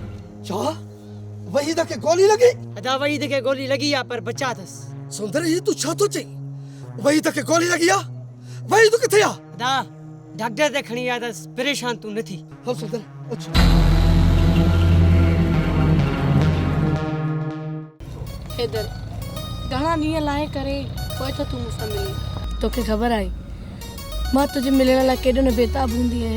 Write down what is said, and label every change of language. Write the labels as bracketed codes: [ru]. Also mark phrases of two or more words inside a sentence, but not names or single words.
[sd] छा वहीद के गोली लगी? अदा वहीद के गोली लगी आ पर बचा थस। सुंदर ये तू छा तो चई? वहीद के गोली लगी आ? वहीद किथे आ? अदा डॉक्टर ते खणी आया थस। परेशान तू न थी। हो सुंदर अच्छा। हैदर घणा ॾींहं लाहे करे पोइ त तूं मूंसां मिली। तोखे ख़बर आहे मां तुझे मिलण लाइ केॾो न बेताब हूंदी आहियां।